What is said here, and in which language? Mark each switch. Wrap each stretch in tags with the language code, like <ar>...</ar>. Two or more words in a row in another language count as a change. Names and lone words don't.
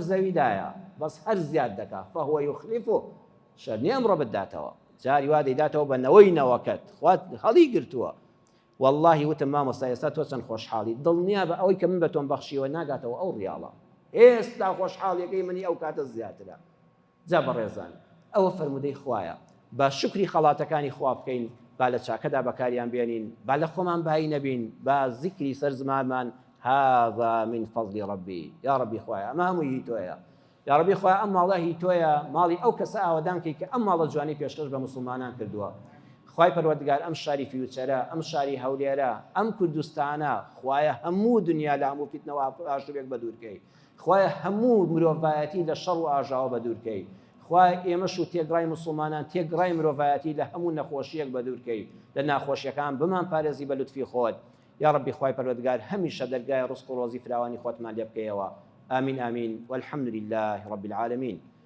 <ckb>زەویدایە بەس هەر زیاد دەکا</ckb> <ar>فەهوە یوخلیف</ar> <ckb>و شەر نییە ئەمڕۆ بتداتەوە جاری وا دەیداتەوە بە نەوەی نەوەکەت خوات هەڵی گرتووە واللهی وتم مامۆستا ئێستا تۆ چەند خۆشحاڵی دڵنیا بە ئەوەی کە من بە تۆم بەخشیوە ناگاتەوە ئەو ڕیاڵە ئێستا خۆشحاڵیەکەی منی ئەو کاتە زیاترە جا بەڕێزان ئەوە فەرمودەی خوایە با شکری خەڵاتەکانی خوا بکەین با لە چاکەدا بەکاریان بێنین با لە خۆمان بایی نەبین با زیکری سەر زمانمان</ckb> <ar>هذا من فضل ربي يا ربي</ar> <ckb>خوایە ئەمە هەمووی تۆیە</ckb> <ar>یا ربی</ar> <ckb>خوایە ئەم ماڵە هی تۆیە ماڵی ئەو کەسە ئاوەدان کەی کە ئەم ماڵە جوانی پێشکەش بە موسڵمانان کردووە خوای پەروەردگار ئەم شاری فیوچەرە ئەم شاری هەولێرە ئەم کوردستانە خوایە هەموو دنیا لە هەموو فیتنەوە ئاشوبێک بە دوورکەی خوایە هەموو مرۆڤایەتی لە شەڕ و ئاژاوە بە دوورکەی خوای ئێمەش و تێگڕای مسلمانان تێگڕای مرۆڤایەتی لە هەموو نەخۆشیەک بە دوورکەی لە ناخۆشیەکان بمان پارێزی بە لوتفی خۆت</ckb> <ar>یا ربی</ar> <ckb>خوای پەروەردگار هەمیشە دەرگای ڕزق و ڕۆزی فراوانی خۆتمان لێ بکەیەوە</ckb> <ar>آمین آمین والحمد لله رب العالمين.</ar>